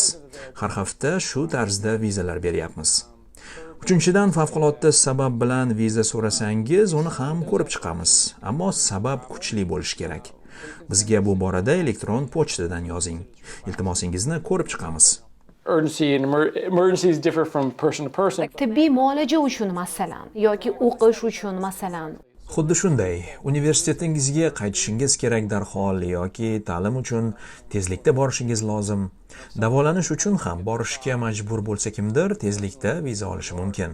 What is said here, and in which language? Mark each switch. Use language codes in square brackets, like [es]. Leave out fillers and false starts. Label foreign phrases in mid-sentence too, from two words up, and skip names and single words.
[uz] Har hafta shu tarzda vizalar beryapmiz. Uchinchidan, favqulodda sabab bilan viza so'rasangiz, uni ham ko'rib chiqamiz. Ammo sabab kuchli bo'lishi kerak. Bizga bu borada elektron pochtadan yozing. Iltimosingizni ko'rib chiqamiz. [en] Urgency and emergencies differ from person to person. [uz] Tibbiy muolaja uchun masalan yoki o'qish uchun masalan. Xuddi shunday, universitetingizga qaytishingiz kerak darhol yoki ta'lim uchun tezlikda borishingiz lozim. Davolanish uchun ham borishga majbur bo'lsa kimdir, tezlikda viza olishi mumkin.